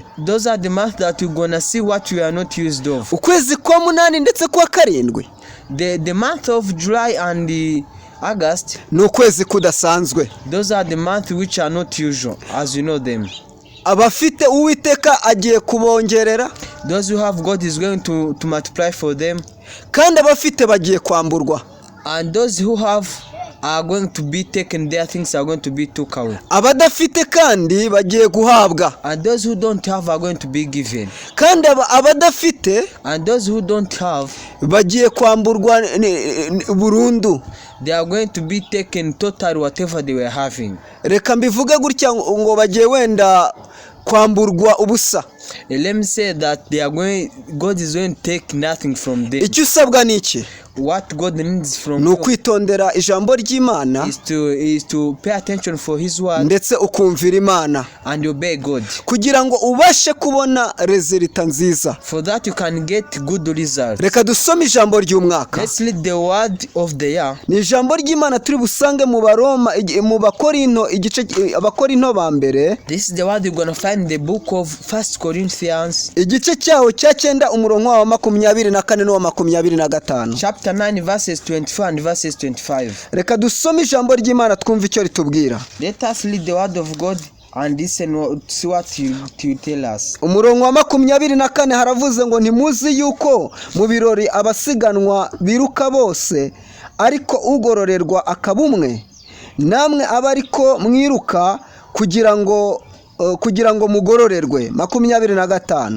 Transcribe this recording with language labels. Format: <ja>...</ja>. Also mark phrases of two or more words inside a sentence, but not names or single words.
<en>Those are the months that you're gonna see what you are not used of.</en> <rw>ukwezi kwa munani ndetse kwa karindwi</rw> <en>The month of July and the August,</en> <rw>ni ukwezi kudasanzwe.</rw> <en>those are the months which are not usual, as you know them.</en> <rw>Abafite Uwiteka agiye kubongerera,</rw> <en>Those who have God is going to multiply for them,</en> <rw>kandi abafite bagiye kwamburwa.</rw> <en>and those who have are going to be taken, their things are going to be took away,</en> <rw>Abadafite kandi bagiye guhabwa,</rw> <en>and those who don't have are going to be given,</en> <rw>kandi abadafite</rw> <en>and those who don't have,</en> <rw>bagiye kwamburwa burundu.</rw> <en>they are going to be taken total whatever they were having.</en> <rw>Reka mbivuge gutya ngo bagiye wenda kwamburwa ubusa.</rw> <en>Let me say that God is going to take nothing from them.</en> <rw>Icyo usabwa ni iki?</rw> <en>What God needs from</en> <rw>Ni</rw> <en>you</en> <rw>ukwitondera ijambo ry'Imana</rw> <en>is to pay attention for His word</en> <rw>ndetse ukumvira Imana,</rw> <en>and obey God.</en> <rw>kugira ngo ubashe kubona resulta nziza.</rw> <en>For that you can get good results.</en> <rw>Reka dusome ijambo ry'umwaka.</rw> <en>Let's read the word of the year.</en> <rw>Ni ijambo ry'Imana turi busange mu Baroma, mu Bakorinto, Abakorinto ba mbere,</rw> <en>This is the word you're going to find in the book of 1 Corinthians</en> <rw>igice cyaho cya 9 umurongo wa 24 n'uwa 25.</rw> <en>chapter 9 verses 24 and verses 25.</en> <rw>Reka dusome ijambo ry'Imana twumve icyo ritubwira.</rw> <en>Let us read the word of God and listen to what you tell us.</en> <rw>Umurongo wa 24 haravuze ngo ntimuzi yuko mu birori abasiganwa biruka bose, ariko ugororerwa akabumwe. Namwe aba ariko mwiruka kugira ngo mugororerwe. 25.</rw>